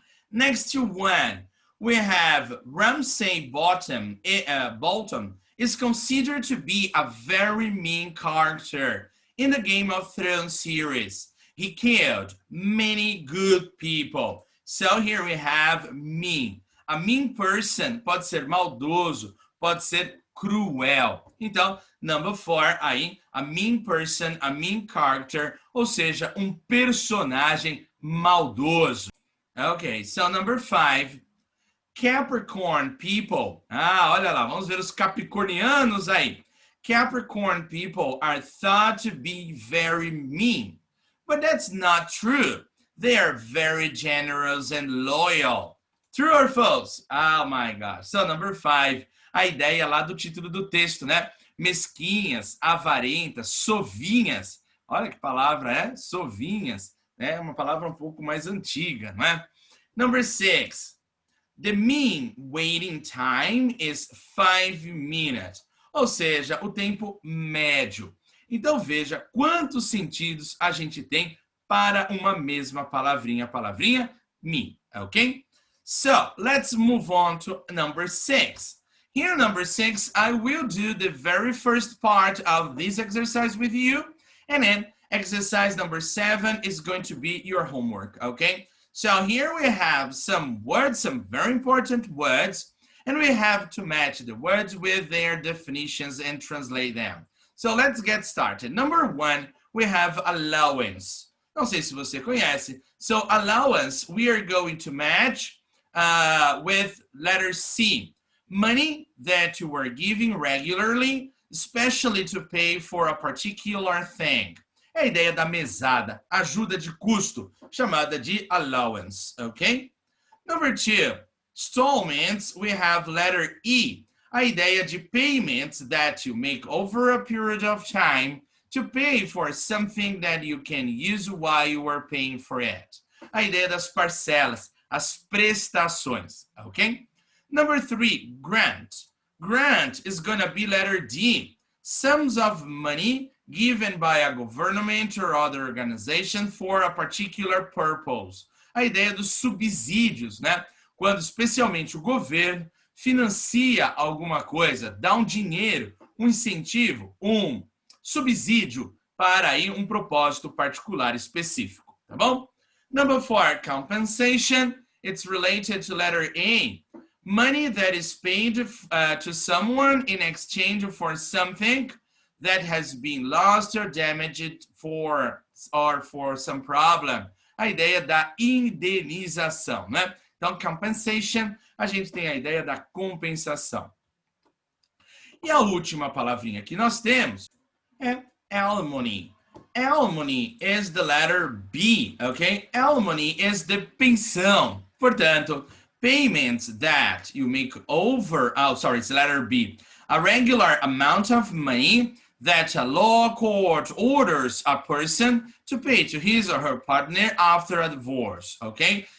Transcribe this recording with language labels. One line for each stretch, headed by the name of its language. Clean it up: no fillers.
English: Next to one, we have Ramsay Bolton is considered to be a very mean character in the Game of Thrones series. He killed many good people. So here we have mean. A mean person
Portuguese: pode ser maldoso, pode ser cruel. Então,
English: number 4 aí, a mean person, a mean character,
Portuguese: ou seja, um personagem maldoso.
English: Ok, so number 5, Capricorn people.
Portuguese: Olha lá, vamos ver os capricornianos aí.
English: Capricorn people are thought to be very mean, but that's not true. They are very generous and loyal. True or false? Oh my gosh. So number 5,
Portuguese: a ideia lá do título do texto, né? Mesquinhas, avarentas, sovinhas. Olha que palavra, é? Sovinhas. É uma palavra um pouco mais antiga, não é?
English: Number 6, the mean waiting time is 5 minutes.
Portuguese: Ou seja, o tempo médio. Então veja quantos sentidos a gente tem para uma mesma palavrinha. Palavrinha mean, ok?
English: So, let's move on to number 6. Here, number 6, I will do the very first part of this exercise with you. And then exercise number 7 is going to be your homework, okay? So here we have some words, some very important words. And we have to match the words with their definitions and translate them. So let's get started. Number 1, we have allowance.
Portuguese: Não sei se você conhece.
English: So allowance, we are going to match with letter C. Money that you are giving regularly, especially to pay for a particular thing.
Portuguese: É a ideia da mesada, ajuda de custo, chamada de allowance, ok?
English: Number 2, Installments, we have letter E.
Portuguese: A ideia de
English: payments that you make over a period of time to pay for something that you can use while you are paying for it.
Portuguese: A ideia das parcelas, as prestações, ok?
English: Number 3, grant. Grant is gonna be letter D. Sums of money given by a government or other organization for a particular purpose.
Portuguese: A ideia dos subsídios, né? Quando especialmente o governo financia alguma coisa, dá um dinheiro, um incentivo, um subsídio para aí um propósito particular específico, tá bom?
English: Number 4, compensation. It's related to letter A. Money that is paid to someone in exchange for something that has been lost or damaged for some problem.
Portuguese: A ideia da indenização, né? Então, compensation, a gente tem a ideia da compensação. E a última palavrinha que nós temos é alimony.
English: Alimony is the letter B, ok? Alimony is the pensão. Portanto, payments that you make over, it's letter B. A regular amount of money that a law court orders a person to pay to his or her partner after a divorce, okay?